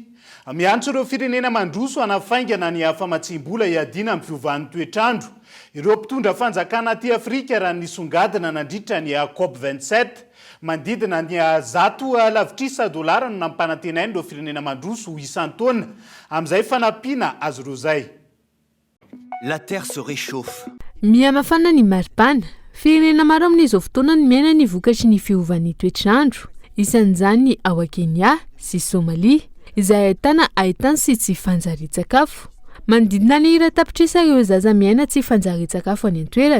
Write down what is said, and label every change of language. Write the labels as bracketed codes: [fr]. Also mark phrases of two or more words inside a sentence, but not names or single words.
[mg] Miantso ireo firenena mandroso hanafaingana ny famatsim-bola iadina amin'ny fiovan'ny toetrandro. Ireo mpitondra fanjakana aty Afrika raha nisongadina nandritra ny COP27 mandidina ny $100 no nampanantenainy ireo firenena mandroso isan-taona amin'izay fanampiana azy ireo zay. [fr] La terre se réchauffe. [mg] Mihamafana ny maripana. Firenena maro amin'izao fotoana ny miaina ny vokatry ny fiovan'ny toetrandro. Isan'izany ao Kenya sy Somalia. Izay ahitana sy tsy fanjari-tsakafo. Manodidina ny ira-tapitrisa ireo zaza miaina tsy fanjari-tsakafo any an-toerana.